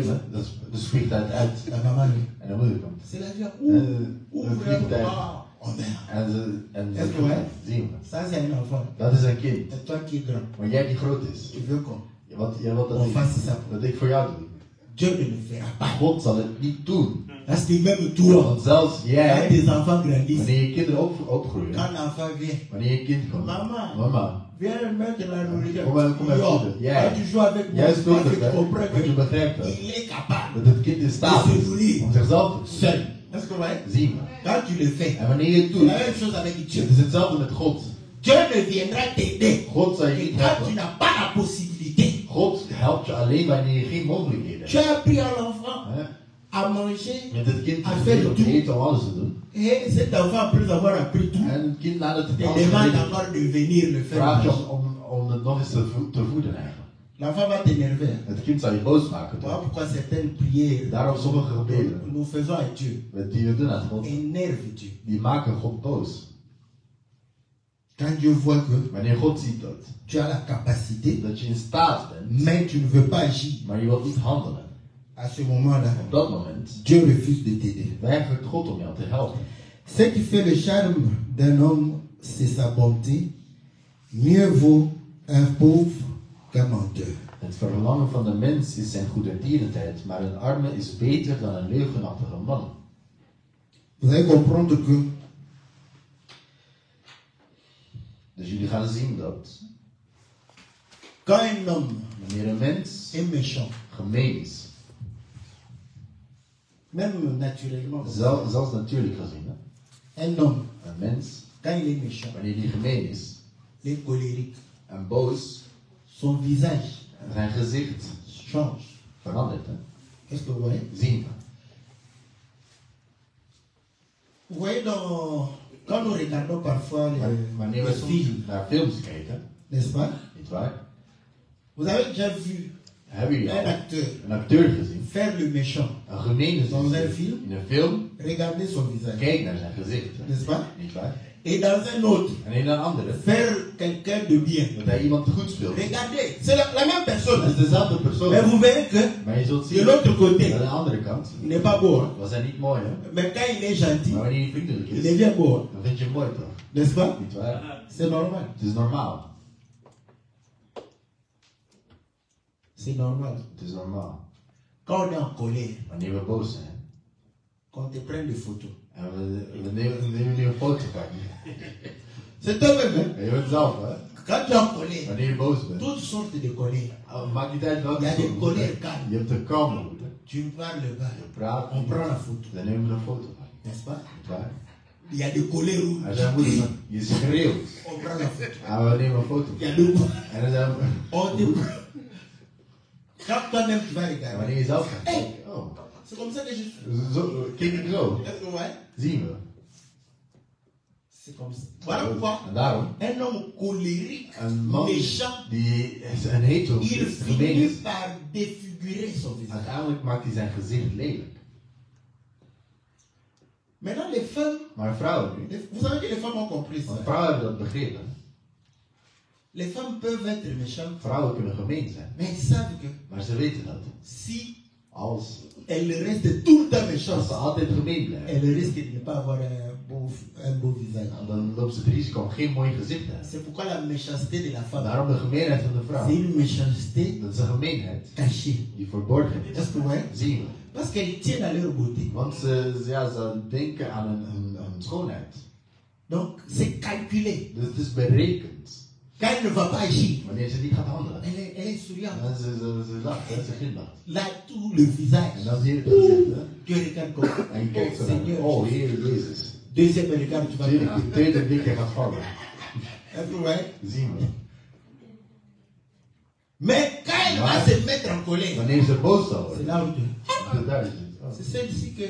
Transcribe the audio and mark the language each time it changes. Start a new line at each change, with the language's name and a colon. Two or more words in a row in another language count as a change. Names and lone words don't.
Dutch: Hè. Dus vliegt hij het uit.
French: La maman lui.
Dutch: En de moeder komt.
French: C'est la vie.
Dutch: Dan
French: Ouvre
Dutch: vliegt hij.
French: la Oh merde.
Dutch: En
French: Est-ce que ouais?
Dutch: zien we.
French: Ça, c'est un enfant.
Dutch: Dat is een kind.
French: C'est toi qui es grand.
Dutch: Maar jij die groot is.
French: Tu veux qu'on
Dutch: Jij wilt
French: on fasse ça.
Dutch: dat ik voor jou doe.
French: Dieu ne le fera pas.
Dutch: God zal het niet doen.
French: Parce que même toi,
Dutch: Want zelfs
French: quand
Dutch: jij,
French: tes enfants grandissent,
Dutch: wanneer je kinderen opgroeien,
French: quand l'enfant vient,
Dutch: wanneer je kind komt,
French: Maman.
Dutch: mama,
French: viens mettre la nourriture.
Dutch: Kom maar Yo, voeden. Jij.
French: quand tu joues avec moi,
Dutch: jij
French: tu
Dutch: speelt het,
French: tu comprends
Dutch: want je
French: que
Dutch: begrijpt het.
French: il est capable
Dutch: Dat het kind in staat
French: de se
Dutch: is
French: nourrir
Dutch: om zichzelf te
French: seul.
Dutch: voeden.
French: Est-ce que vous voyez?
Dutch: Zien we.
French: Quand tu le fais,
Dutch: En wanneer je het
French: c'est
Dutch: doet,
French: la même chose avec Dieu.
Dutch: het is hetzelfde met God.
French: Dieu ne viendra t'aider
Dutch: God zal je
French: que
Dutch: niet
French: quand tu
Dutch: helpen.
French: n'as pas la possibilité.
Dutch: God helpt je alleen wanneer je geen mogelijkheden
French: Tu
Dutch: hebt.
French: as appris à l'enfant
Dutch: Hè?
French: à manger
Dutch: Met het kind
French: Affaire
Dutch: om doen. te eten, om alles te doen.
French: et cet enfant, après avoir appris tout,
Dutch: En het kind nadat het te alles
French: demande
Dutch: gedaan
French: encore de venir le faire.
Dutch: vraagt je
French: manger.
Dutch: om het nog eens te voeden eigenlijk.
French: L'enfant va t'énerver. hein.
Dutch: Het kind zal je boos maken.
French: Voilà
Dutch: Toch?
French: pourquoi certaines prières
Dutch: Daarom sommige gebeden
French: nous faisons à Dieu
Dutch: die we doen aan God,
French: énervent Dieu.
Dutch: die maken God boos.
French: Quand Dieu voit que
Dutch: Wanneer God ziet dat,
French: tu as la capacité,
Dutch: dat je in staat bent,
French: mais tu ne veux pas agir,
Dutch: maar je wilt niet handelen.
French: à ce moment-là,
Dutch: Op dat moment
French: Dieu refuse de t'aider.
Dutch: weigert God om jou te helpen.
French: Ce qui fait le charme d'un homme, c'est sa bonté. Mieux vaut un pauvre qu'un menteur.
Dutch: Het verlangen van de mens is zijn goedertierenheid, maar een arme is beter dan een leugenachtige man.
French: Vous allez comprendre que
Dutch: Dus jullie gaan zien dat
French: Quand un homme
Dutch: Wanneer een mens
French: est méchant,
Dutch: gemeen is,
French: même naturellement,
Dutch: zelfs natuurlijk gezien, hè?
French: un homme,
Dutch: Een mens,
French: quand il est méchant,
Dutch: wanneer die gemeen is
French: il est colérique,
Dutch: en boos,
French: son visage
Dutch: zijn gezicht
French: change.
Dutch: verandert. Hè?
French: Qu'est-ce que vous voyez?
Dutch: Zien we.
French: Vous voyez, quand nous regardons parfois
Dutch: Wanneer we
French: les
Dutch: soms
French: films,
Dutch: naar films kijken,
French: n'est-ce pas?
Dutch: niet waar?
French: Vous avez déjà vu
Dutch: Hebben jullie
French: un
Dutch: al
French: acteur
Dutch: een acteur gezien?
French: faire le méchant,
Dutch: Een gemene
French: Dans
Dutch: zin een film? in een film,
French: regardez son visage,
Dutch: kijk naar zijn gezicht. Hè?
French: n'est-ce pas?
Dutch: Niet waar?
French: Et dans un autre,
Dutch: En in een andere,
French: faire quelqu'un de bien.
Dutch: dat hij iemand goed speelt.
French: Regardez, c'est la même
Dutch: Dat is
French: personne.
Dutch: dezelfde
French: Mais
Dutch: persoon.
French: vous verrez que
Dutch: Maar je zult
French: de
Dutch: zien,
French: l'autre
Dutch: aan
French: côté,
Dutch: de andere kant,
French: il n'est pas beau. Hein?
Dutch: was hij niet mooi, hè?
French: Mais quand il est gentil,
Dutch: Maar wanneer hij vriendelijk
French: il
Dutch: is,
French: devient beau. Hein?
Dutch: dan vind je hem mooi toch?
French: N'est-ce pas?
Dutch: Niet waar?
French: C'est normal.
Dutch: Het is normaal.
French: C'est normal.
Dutch: Het is normaal.
French: Quand on est en colère,
Dutch: Wanneer we boos zijn,
French: quand on te prend des photos,
Dutch: en we nemen nu een foto van je.
French: c'est toi-même. Hein?
Dutch: En je bent zelf, hè?
French: Quand tu es en colère,
Dutch: Wanneer je boos bent.
French: toutes sortes de colère.
Dutch: Maakt niet uit
French: Il
Dutch: welke
French: y a des
Dutch: soort.
French: colères calmes.
Dutch: Je hebt een kalme moed, hè?
French: Tu parles bas,
Dutch: Je praat,
French: on prend la photo,
Dutch: dan nemen we een foto van je.
French: n'est-ce pas?
Dutch: Niet waar?
French: Il y a des colères où
Dutch: Als jij moeder bent, je schreeuwt,
French: on prend la photo.
Dutch: en we nemen een foto.
French: Il y a deux
Dutch: En dan zijn we...
French: on te prend. Quand toi-même tu vas
Dutch: En
French: regarder,
Dutch: wanneer je zelf gaat kijken,
French: oh, c'est comme ça que je suis.
Dutch: kijk ik zo,
French: Est-ce que vous voyez?
Dutch: zien we.
French: C'est comme ça. Voilà pourquoi
Dutch: En daarom,
French: un homme colérique,
Dutch: een man
French: méchant,
Dutch: die een hetero
French: il
Dutch: gemeen
French: finit
Dutch: is,
French: par défigurer son visage.
Dutch: uiteindelijk maakt hij zijn gezicht lelijk.
French: Maintenant, les femmes,
Dutch: Maar vrouwen nu,
French: vous savez que les femmes ont compris
Dutch: want
French: ça.
Dutch: vrouwen hebben dat begrepen.
French: Les femmes peuvent être méchantes,
Dutch: Vrouwen kunnen gemeen zijn,
French: mais elles savent que
Dutch: maar ze weten dat.
French: si
Dutch: Als
French: elles restent tout le temps méchantes,
Dutch: ze altijd gemeen blijven,
French: elles risquent de ne pas avoir un beau visage.
Dutch: dan lopen ze het risico om geen mooi gezicht te hebben.
French: C'est pourquoi la méchanceté de la femme,
Dutch: Daarom de gemeenheid van de
French: c'est
Dutch: vrouw.
French: une méchanceté
Dutch: Dat is een gemeenheid
French: cachée.
Dutch: die verborgen is.
French: Est-ce que vous voyez?
Dutch: Zien we.
French: Parce qu'elles tiennent à leur beauté.
Dutch: Want ze denken aan een schoonheid.
French: Donc, c'est calculé.
Dutch: Dus het is berekend.
French: Quand elle ne va pas agir,
Dutch: Wanneer ze niet gaat handelen.
French: elle est souriante.
Dutch: Dan ze lacht, hè, ze glimlacht.
French: Là, tout le
Dutch: En
French: visage.
Dutch: dan zie je het gezicht, hè.
French: Tu regardes comme
Dutch: En je kijkt oh, zo naar,
French: Seigneur.
Dutch: oh Heer Jezus.
French: Deuxième regard, tu vas
Dutch: Zie je,
French: regarder.
Dutch: de tweede blik je gaat vallen.
French: Est-ce que vous voyez?
Dutch: Zien we.
French: Mais quand elle va se mettre en colère,
Dutch: Wanneer ze boos zal
French: c'est
Dutch: worden.
French: là où tu...
Dutch: Daar is het. Oh.
French: C'est celle-ci que